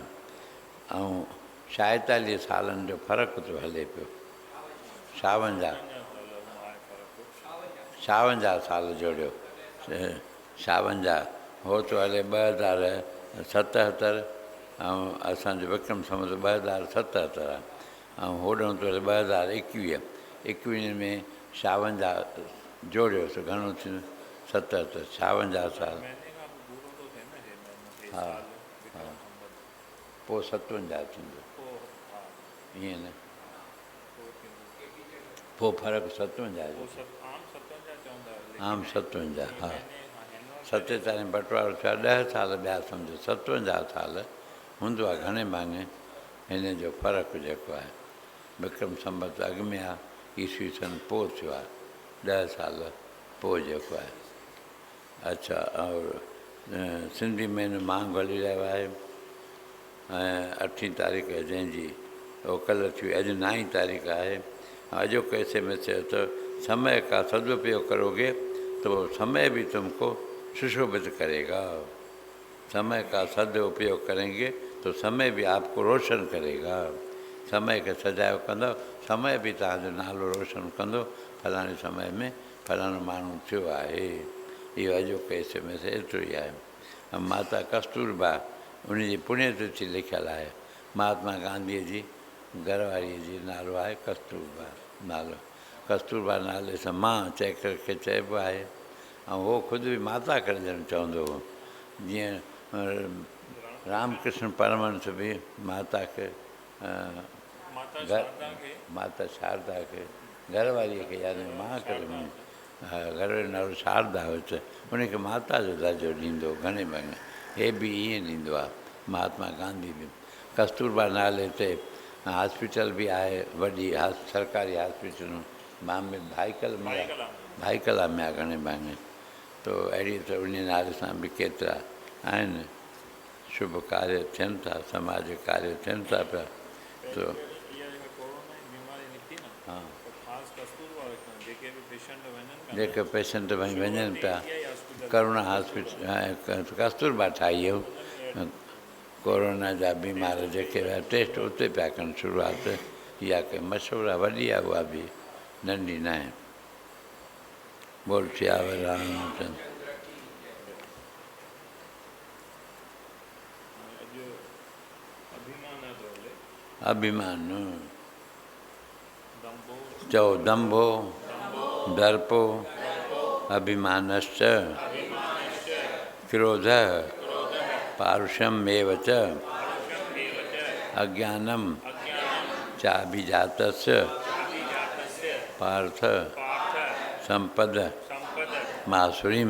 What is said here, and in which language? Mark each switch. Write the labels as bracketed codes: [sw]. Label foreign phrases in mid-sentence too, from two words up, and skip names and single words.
[sd] ऐं 47 सालनि जो फ़र्क़ु थो हले पियो। 56 साल जोड़ियो, 56 हो थो हले 2077, ऐं असांजो विक्रम संवत 2077 आहे। ऐं होॾों थो हले 2021। 21 में 56 जोड़ियोसि, घणो थींदो? 77, 56 साल। हा हा, पोइ 57 थींदो, ईअं न, पोइ फ़र्क़ु 57 जो, आम 57, हा। 47 बटवारो थिया 10 साल ॿिया सम्झो, 57 साल हूंदो आहे घणे भाङे। हिन जो फ़र्क़ु जेको आहे विक्रम संवत अॻु में आहे, ईसवी सन पोइ थियो आहे, 10 साल पोइ जेको आहे। अच्छा, और सिंधी महीनो मांग हली रहियो आहे। ऐं 8 तारीख़ जंहिंजी उहो कल्ह थी, अॼु 9 तारीख़ आहे। अॼोके एस में चयो [hi] तो समय का सदुपयोग करोगे तो समय भी तुमको सुशोभित करेगा। समय का सदुपयोग करेंगे तो समय भी आपको रोशन करेगा। [sd] समय खे सजायो कंदो, समय बि तव्हांजो नालो रोशन कंदो। फलाणे समय में फलाणो माण्हू थियो आहे। इहो अॼोके एस में एतिरो ई आहे। माता कस्तूरबा, उनजी पुण्यतिथि लिखियलु आहे। महात्मा गांधीअ जी घरवारीअ जी नालो आहे कस्तूरबा नालो। कस्तूरबा नाले सां मां खे चइबो आहे। ऐं उहो ख़ुदि बि माता करे ॼणु चवंदो हो। जीअं रामकृष्ण परमहंस बि माता खे, माता शारदा खे घरवारीअ खे यानी मां करे घर जो नालो शारदा हुयसि, उनखे माता जो दर्जो ॾींदो घणे भाङे। हे बि ईअं ॾींदो आहे। महात्मा गांधी बि कस्तूरबा नाले ते हॉस्पिटल बि आहे, वॾी सरकारी हॉस्पिटलूं बॉम्बे भाईकला में आहे घणे भाङे। तो अहिड़ी त उन नाले सां बि केतिरा आहिनि शुभ कार्य थियनि था, समाज कार्य थियनि था पिया। तो हाँ, जेके पेशेंट वञनि पिया करुणा हॉस्पिटल कस्तूरबा ठाही हो, कोरोना जा बीमार जेके हुआ टेस्ट उते पिया कनि शुरूआत। इहा के मशहूरु आहे, वॾी आहे उहा बि, नंढी न आहे। [hi] बोल सियावर रामचंद्र। [sd] अभिमान चओ [sa] दंभो दर्पो अभिमानश्च क्रोध पारुषमेव च अज्ञानम चाभिजातस्य पार्थ संपद मासुरीम।